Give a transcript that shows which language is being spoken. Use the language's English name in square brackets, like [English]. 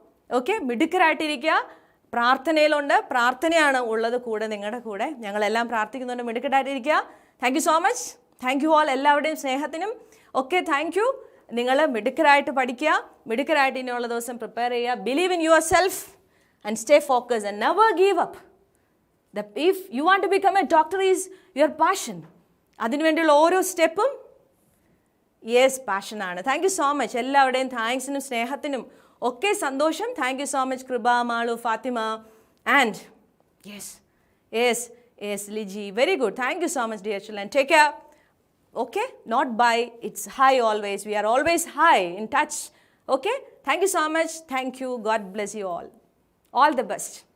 [Malayalam] Okay, മിടുക്കരായിട്ടിരിക്കുക. പ്രാർത്ഥനയിലുണ്ട്, പ്രാർത്ഥനയാണ് ഉള്ളത് കൂടെ, നിങ്ങളുടെ കൂടെ. ഞങ്ങളെല്ലാം പ്രാർത്ഥിക്കുന്നുണ്ട്, മിടുക്കരായിട്ടിരിക്കുക. [English] Thank you so much. Thank you all, [Malayalam] എല്ലാവരുടെയും സ്നേഹത്തിനും ഒക്കെ താങ്ക് യു. നിങ്ങൾ മിടുക്കരായിട്ട് പഠിക്കുക, മിടുക്കരായിട്ട് ഇനിയുള്ള ദിവസം പ്രിപ്പയർ ചെയ്യുക. [English] Believe in yourself and stay focus and never give up. If you want to become a doctor is your passion. [Malayalam] അതിനുവേണ്ടിയുള്ള ഓരോ സ്റ്റെപ്പും yes പാഷനാണ്. [English] Thank you so much. [Malayalam] എല്ലാവരുടെയും താങ്ക്സിനും സ്നേഹത്തിനും ഒക്കെ സന്തോഷം. [English] thank you so much [Malayalam] കൃപ, Malu, Fathima and yes Liji. [English] Very good. Thank you so much dear children. Take care. Okay, not by, it's high always. We are always high in touch. Okay, thank you so much. Thank you. God bless you all. All the best.